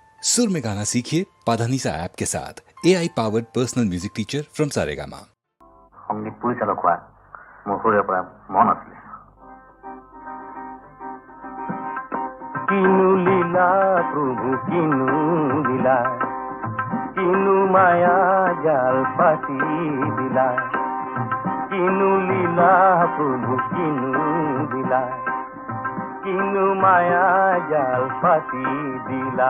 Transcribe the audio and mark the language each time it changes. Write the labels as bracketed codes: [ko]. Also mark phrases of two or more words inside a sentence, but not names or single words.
[hi] सुर में गाना सीखिए पाधानीसा ऐप के साथ [en] AI powered personal music teacher from [hi] सारेगामा। [as] সংগীত পৰিচালক হোৱা মোৰ সৰুৰে পৰা মন আছিলে। কিনু লীলা প্ৰভু কিনু লীলা, কিনু মায়া জাল পাতি দিলা, কিনু লীলা প্ৰভু কিনু লীলা, কিনু মায়া জাল পাতি দিলা।